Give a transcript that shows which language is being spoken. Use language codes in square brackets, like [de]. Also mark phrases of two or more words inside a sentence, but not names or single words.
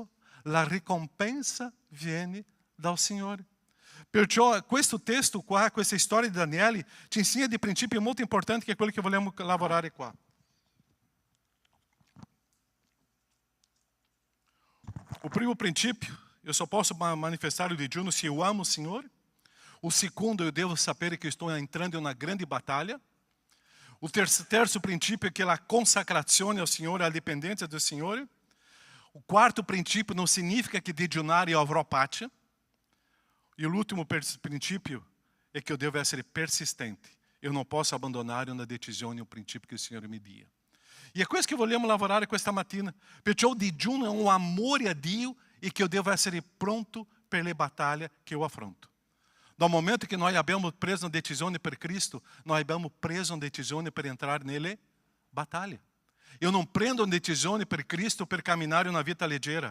[it] La ricompensa viene dal Signore. Perciò questo testo qua, questa storia di Daniele, ci insegna dei principi molto importanti, che è quello che vogliamo lavorare qua. [pt] O primo princípio, eu só posso manifestar o digiuno se eu amo o Senhor. O segundo, eu devo saber que eu estou entrando em uma grande batalha. O terceiro princípio é que a consacrazione ao Senhor, a dependência do Senhor. O quarto princípio não significa que digiunare eu [it] avrò pace. [pt] E o último princípio é que eu devo ser persistente. Eu não posso abandonar uma decisão e um princípio que o Senhor me dia. [it] E è questo che vogliamo lavorare questa mattina. Perciò il digiuno è un amore a Dio e che io devo essere pronto per le battaglie che io affronto. Dal momento che noi abbiamo preso una decisione per Cristo, noi abbiamo preso una decisione per entrare nelle battaglie. Io non prendo una decisione per Cristo per camminare una vita leggera.